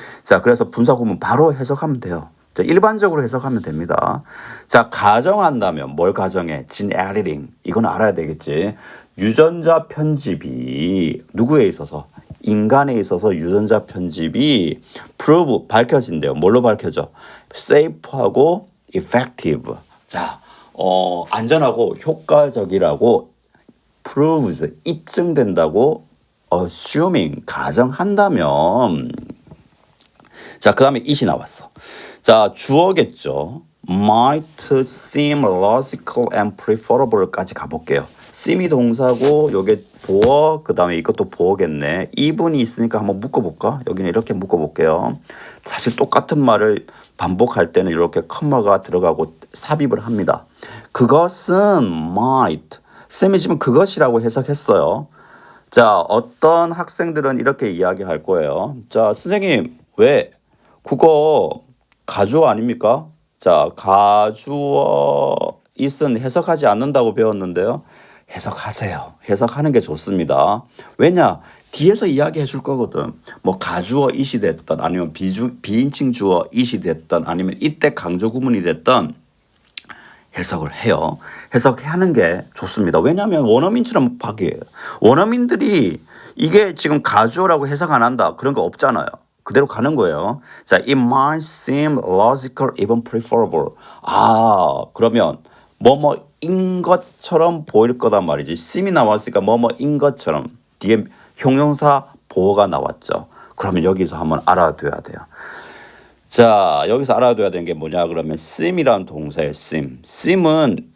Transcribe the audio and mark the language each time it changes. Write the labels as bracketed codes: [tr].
[ko] 자, 그래서 분사 구문 바로 해석하면 돼요. 자, 일반적으로 해석하면 됩니다. 자, 가정한다면 뭘 가정해? gene editing. 이건 알아야 되겠지. 유전자 편집이 누구에 있어서? 인간에 있어서 유전자 편집이 prove 밝혀진대요. 뭘로 밝혀져? [en] safe하고 effective. [ko] 자, 안전하고 효과적이라고 proves 입증된다고 assuming 가정한다면 자, 그 다음에 it이 나왔어. 자, 주어겠죠. [en] might seem logical and preferable [ko] 까지 가볼게요. seem이 동사고 요게 보어 그 다음에 이것도 보어겠네. 이분이 있으니까 한번 묶어볼까? 여기는 이렇게 묶어볼게요. 사실 똑같은 말을 반복할 때는 이렇게 컴마가 들어가고 삽입을 합니다. 그것은 might 쌤이 지금 그것이라고 해석했어요. 자, 어떤 학생들은 이렇게 이야기할 거예요. 자, 선생님 왜 국어 가주어 아닙니까? 자, 가주어 is은 해석하지 않는다고 배웠는데요. 해석하세요. 해석하는 게 좋습니다. 왜냐? 뒤에서 이야기해 줄 거거든. 뭐 가주어 it이 됐든 아니면 비인칭 주어 it이 됐든 아니면 이때 강조 구문이 됐든 해석을 해요. 해석하는 게 좋습니다. 왜냐하면 원어민처럼 파기예요. 원어민들이 이게 지금 가주어라고 해석 안 한다. 그런 거 없잖아요. 그대로 가는 거예요. [en] 자, it might seem logical, even preferable. [ko] 그러면 뭐뭐인 것처럼 보일 거단 말이지. seem이 나왔으니까 뭐뭐인 것처럼 뒤에 형용사 보어가 나왔죠. 그러면 여기서 한번 알아둬야 돼요. 자, 여기서 알아둬야 되는 게 뭐냐 그러면 seem이라는 동사예요. seem. seem은